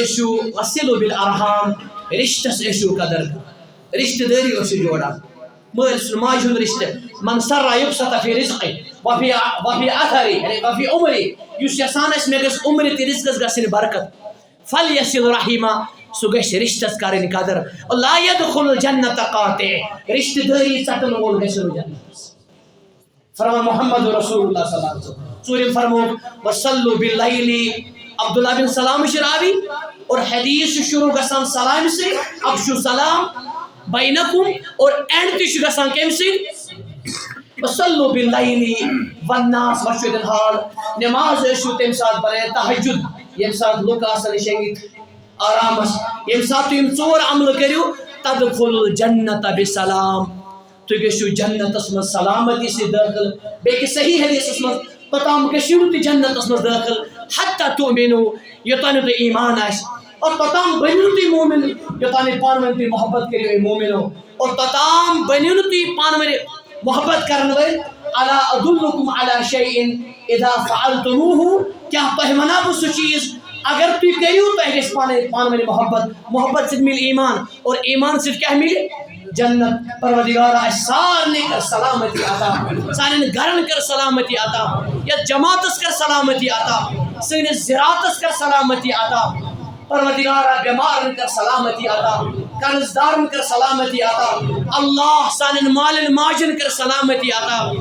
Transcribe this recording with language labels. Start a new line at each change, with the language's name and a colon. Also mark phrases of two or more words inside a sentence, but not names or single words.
Kashmiri: چھُ
Arabic: وصلوا بالارحام
Kashmiri: رشتس ٲسِو قدر رشتہٕ دٲری ٲسِو جوڑان مٲلۍ سُنٛد ماجہِ ہُنٛد رشتہٕ
Arabic: من سرا یبسط فی رزقہِ وفی اثری
Kashmiri: یعنی
Arabic: وفی عمری
Kashmiri: یُس یژھان آسہِ مےٚ گژھِ عمرِ تہِ رزقس گژھٕنۍ برکت
Arabic: فلیصل رحیما
Kashmiri: سُہ گژھِ رشتس کرٕنۍ قدر
Arabic: لا يدخل الجنة قاطع
Kashmiri: رشتہٕ دٲری ژٹن وول گژھِ نہٕ جنتس فرمان محمد رسول اللہ
Arabic: صلی اللہ علیہ وسلم
Kashmiri: ژوٗرِم فرمووُکھ
Arabic: وصلوا باللیل
Kashmiri: عبداللہ بن سلام چھِ راوی اور حدیث چھُ شروع گژھان سلامہِ سۭتۍ
Arabic: افشو سلام بینکم
Kashmiri: اور اینڈ تہِ چھُ گژھان کمہِ سۭتۍ
Arabic: وصلوا باللیل والناس وشد الحال
Kashmiri: نماز ٲسِو تمہِ ساتہٕ پران تہجد ییٚمہِ ساتہٕ لُکھ آسان شیٚنگِتھ آرامس ییٚمہِ ساتہٕ تُہۍ یِم ژور عملہٕ کٔرِو
Arabic: تدخل الجنة بسلام
Kashmiri: تُہۍ گٔژھِو جنتس منٛز سلامتی سۭتۍ دٲخل بیٚیہِ کہِ صحیح حدیثس منٛز توٚتام گٔژھِو تہِ جنتس منٛز دٲخل
Arabic: حتیٰ تؤمنو
Kashmiri: یوٚتانۍ نہٕ تۄہہِ ایمان آسہِ اور توٚتام بٔنِو تُہۍ مومن یوٚتانۍ نہٕ پانہٕ ؤنۍ تُہۍ محبت کٔرِو اے مومنو اور توٚتام بٔنِو نہٕ تُہۍ پانہٕ ؤنۍ محبت کرن وٲلۍ
Arabic: الا ادلکم علی شیء اذا فعلتموه
Kashmiri: کیٛاہ تۄہہِ ونہا بہٕ سُہ چیٖز اگر تُہۍ کٔرِو تۄہہِ گژھِ پانہٕ ؤنۍ محبت سۭتۍ مِلہِ ایمان اور ایمان سۭتۍ کیٛاہ مِلہِ جنت پروردگارا اسہِ سارنٕے کر سلامتی عطا سانٮ۪ن گرن کر سلامتی عطا یتھ جماعتس کر سلامتی عطا سٲنِس زِراتس کر سلامتی عطا پروردگارا بٮ۪مارن کر سلامتی عطا قرض دارن کر سلامتی عطا اللہ سانٮ۪ن مالٮ۪ن ماجن کر سلامتی عطا